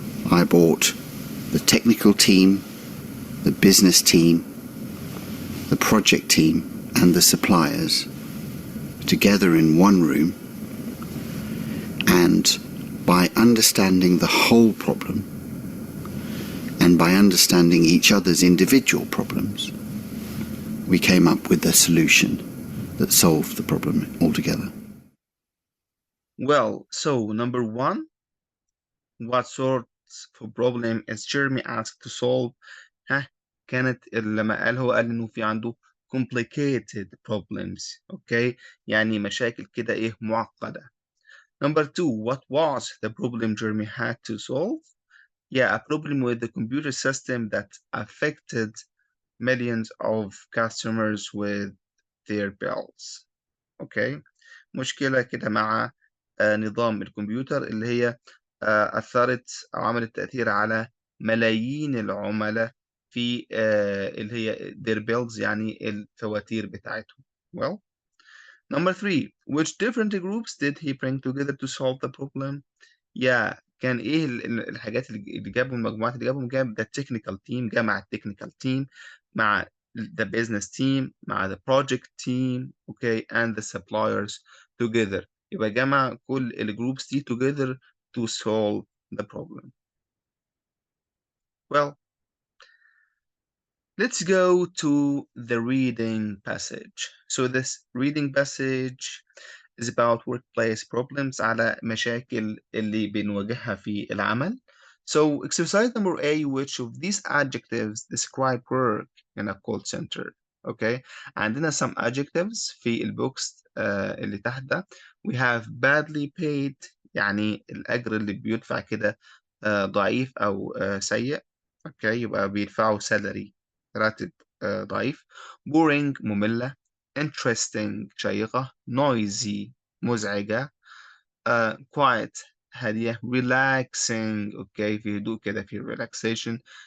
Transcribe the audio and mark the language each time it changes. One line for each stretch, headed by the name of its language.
English: I brought the technical team, the business team, the project team, and the suppliers together in one room, and by understanding the whole problem and by understanding each other's individual problems, we came up with a solution that solved the problem altogether. Well, so number one, what sort of problem is Jeremy asked to solve?
Arabic: كانت لما هو قال إنه في عنده
English: complicated problems.
Arabic: Okay, يعني مشاكل كده إيه معقدة.
English: Number two, what was the problem Jeremy had to solve? Yeah, a problem with the computer system that affected millions of customers with their bills.
Arabic: Okay, مشكلة كده مع نظام الكمبيوتر اللي هي أثرت أو عملت تأثير على ملايين العملاء في اللي هي
English: their bills
Arabic: يعني الفواتير بتاعتهم.
English: Well, number three, which different groups did he bring together to solve the problem? Yeah,
Arabic: كان إيه الحاجات اللي جابهم المجموعات اللي جابهم جاب
English: the technical team
Arabic: جمع التكنيكال
English: team مع the business team مع the project team okay and the suppliers together.
Arabic: يبقى جمع كل الجروبس دي
English: together to solve the problem. Well, let's go to the reading passage. So this reading passage is about workplace problems
Arabic: على مشاكل اللي بنواجهها في العمل.
English: So exercise number A, which of these adjectives describe work in a call center?
Arabic: Okay, عندنا
English: some adjectives
Arabic: في البوكس اللي تحت ده.
English: We have badly paid
Arabic: يعني الأجر اللي بيدفع كده ضعيف أو سيء. Okay, يبقى بيدفعوا salary راتب ضعيف.
English: boring
Arabic: مملة.
English: interesting
Arabic: شيقة.
English: noisy
Arabic: مزعجة.
English: quiet
Arabic: هادية.
English: relaxing
Arabic: okay في هدوء كده في
English: relaxation.